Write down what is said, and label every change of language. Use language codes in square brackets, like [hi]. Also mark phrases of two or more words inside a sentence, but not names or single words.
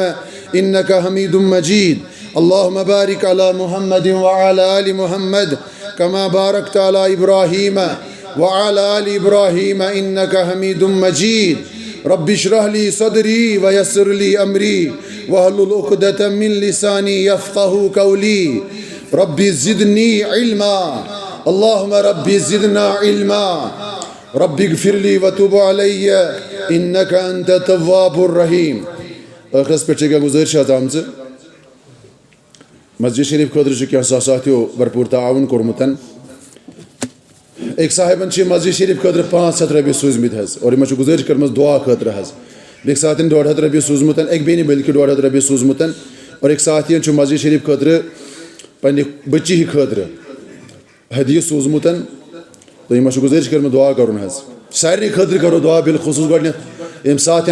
[ar] إنك حميد مجيد اللهم بارك على محمد وعلى آل محمد كما باركت على إبراهيم وعلى آل إبراهيم إنك حميد مجيد رب اشرح لي صدري ويسر لي أمري واحلل عقدة من لساني يفقه قولي رب زدني علما اللهم رب زدنا علما رب اغفر لي وتب علي إنك أنت التواب الرحيم. [ks] ٲخرس پٮ۪ٹھ چھِ کینٛہہ گُزٲرِش حظ آمژٕ مسجد شریف خٲطرٕ چھُ کینٛہہ ساتھیو بھرپوٗر تعاوُن کوٚرمُت أکۍ صاحبن چھِ مسجد شریف خٲطرٕ 500 رۄپیہِ سوٗزمٕتۍ حظ اور یِمن چھِ گُزٲرِش کٔرمٕژ دُعا خٲطرٕ حظ بیٚکہِ ساتہٕ 150 رۄپیہِ سوٗزمُت أکۍ بیٚنہِ بٔلکہِ 150 رۄپیہِ سوٗزمُت اور أکۍ ساتھیَن چھُ مسجد شریف خٲطرٕ پننہِ بٔچی خٲطرٕ ہدیہِ سوٗزمُت تہٕ یِمن چھُ گُزٲرِش کٔرمٕژ دُعا کَرُن حظ سارنٕے خٲطرٕ کرو دُعا بالخصوٗص گۄڈنٮ۪تھ ییٚمہِ ساتہٕ